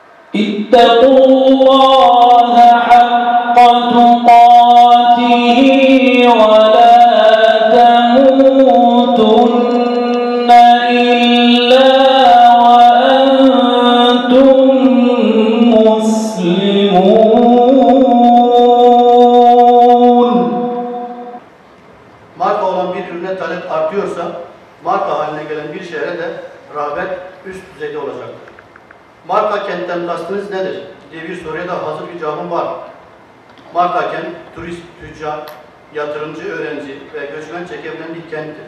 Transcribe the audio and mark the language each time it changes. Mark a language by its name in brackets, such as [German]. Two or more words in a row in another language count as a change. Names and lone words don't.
[Arabic] اتقوا الله حق تقاته ولا تموتن إلا وأنتم مسلمون. [Turkish] Marka olan bir ürüne talep artıyorsa, marka haline gelen bir şehre de rağbet üst düzeyde olacaktır. Marka kentten kastınız nedir diye bir soruya da hazır bir cevabım var. Marka kent, turist, tüccar, yatırımcı, öğrenci ve göçmen çekebilen bir kenttir.